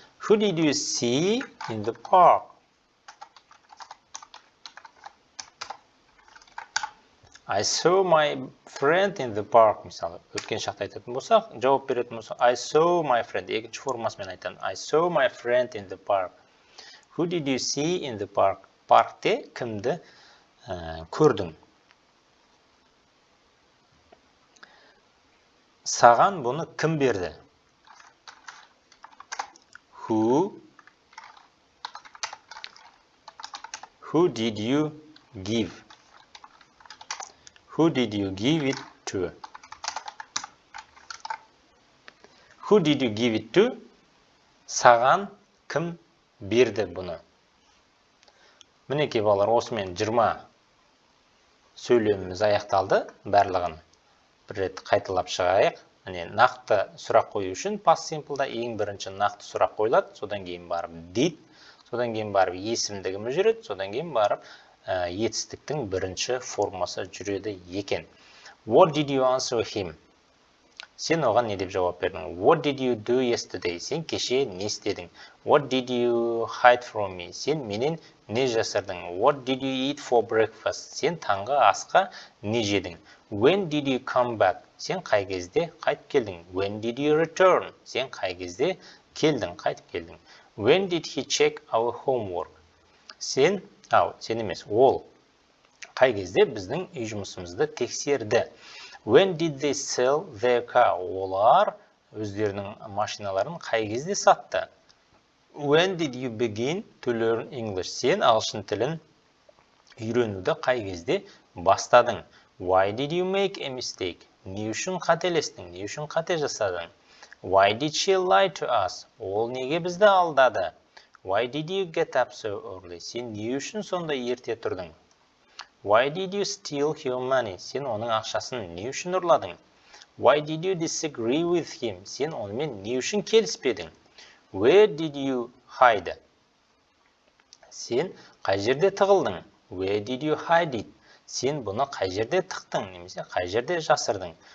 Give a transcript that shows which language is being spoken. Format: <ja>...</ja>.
<en>Who did you see in the park? I saw my friend in the park, мысалы.</en> <kk>Өткен шақта айтатын болсақ, жауап беретін болсақ,</kk> <en>I saw my friend.</en> <kk>Екінші формасымен айтамын.</kk> <en>I saw my friend in the park. Who did you see in the park?</en> <kk>Паркте кімді көрдің? Саған бұны кім берді?</kk> <en>Who did you give? Who did you give it to? Who did you give it to?</en> <kk>Саған кім берді бұны? Мінекей балалар, осымен 20 сөйлеміміз аяқталды. Барлығын бір рет қайталап шығайық. Нақты сұрақ қою үшін past simple'да ең бірінші нақты сұрақ қойылады. Содан кейін барып did, содан кейін барып есімдігіміз жүреді, содан кейін барып етістіктің бірінші формасы жүреді екен.</kk> <en>What did you answer him?</en> <kk>Сен оған не деп жауап бердің?</kk> <en>What did you do yesterday?</en> <kk>Сен кеше не істедің?</kk> <en>What did you hide from me?</en> <kk>Сен менен не жасырдың?</kk> <en>What did you eat for breakfast?</en> <kk>Сен таңғы асқа не жедің?</kk> <en>When did you come back?</en> <kk>Сен қай кезде қайтып келдің?</kk> <en>When did you return?</en> <kk>Сен қай кезде келдің, қайтып келдің?</kk> <en>When did he check our homework?</en> <kk>Сен емес, ол қай кезде біздің үй жұмысымызды тексерді?</kk> <en>When did they sell their car?</en> <kk>Олар өздерінің машиналарын қай кезде сатты?</kk> <en>When did you begin to learn English?</en> <kk>Сен ағылшын тілін үйренуді қай кезде бастадың?</kk> <en>Why did you make a mistake?</en> <kk>Не үшін қателестің? Не үшін қате жасадың?</kk> <en>Why did she lie to us?</en> <kk>Ол неге бізді алдады?</kk> <en>Why did you get up so early?</en> <kk>Сен не үшін сонда ерте тұрдың?</kk> <en>Why did you steal your money?</en> <kk>Сен оның ақшасын не үшін ұрладың?</kk> <en>Why did you disagree with him?</en> <kk>Сен онымен не үшін келіспедің?</kk> <en>Where did you hide?</en> <kk>Сен қай жерде тығылдың?</kk> <en>Where did you hide it?</en> <kk>Сен бұны қай жерде тықтың, немесе қай жерде жасырдың?</kk>